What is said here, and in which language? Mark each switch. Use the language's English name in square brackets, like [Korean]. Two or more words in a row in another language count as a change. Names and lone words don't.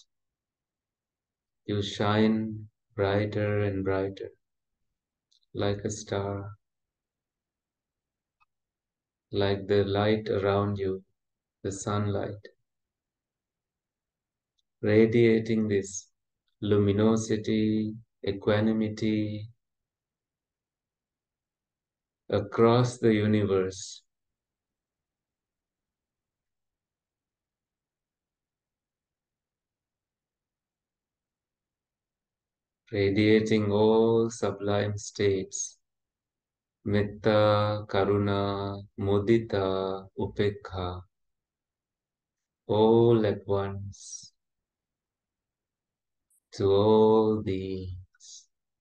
[English] You shine brighter and brighter, like a star, like the light around you, the sunlight, radiating this luminosity, equanimity across the universe. Radiating all sublime states, [Pali] metta, karuna, mudita, upekha, [English] all at once, to all beings.